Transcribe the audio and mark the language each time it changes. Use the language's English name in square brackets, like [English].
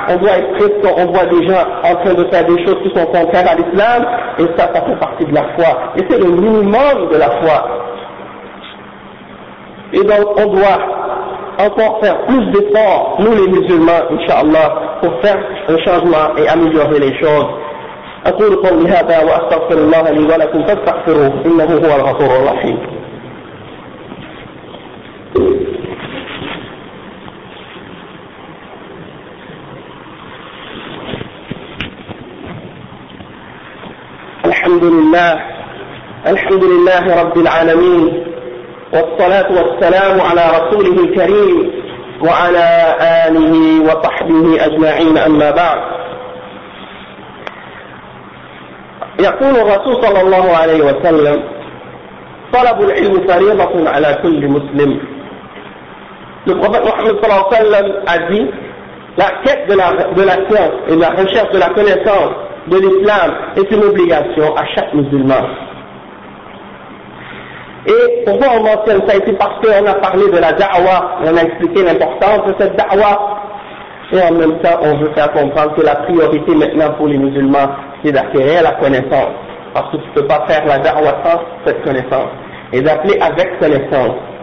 [French] On doit être prêt quand on voit des gens en train de faire des choses qui sont contraires à l'islam. Et ça, ça fait partie de la foi. Et c'est le minimum de la foi. Et donc, on doit encore faire plus d'efforts, nous les musulmans, inshallah, pour faire un changement et améliorer les choses. [Arabic] أقول قولي هذا وأستغفر الله لي ولكم فاستغفروه إنه هو الغفور الرحيم. الحمد لله، الحمد لله رب العالمين. والصلاة والسلام على رسوله الكريم وعلى آله وصحبه أجمعين أما بعد يقول الرسول صلى الله عليه وسلم طلب العلم فريضة على كل مسلم لقد محمد صلى الله عليه وسلم عزيز لا كيف [French] de la science et la recherche de la connaissance de l'islam est une obligation à chaque musulman. Et pourquoi on mentionne ça ici? Parce qu'on a parlé de la da'wah, on a expliqué l'importance de cette da'wah. Et en même temps, on veut faire comprendre que la priorité maintenant pour les musulmans, c'est d'acquérir la connaissance. Parce que tu ne peux pas faire la da'wah sans cette connaissance. Et d'appeler avec connaissance.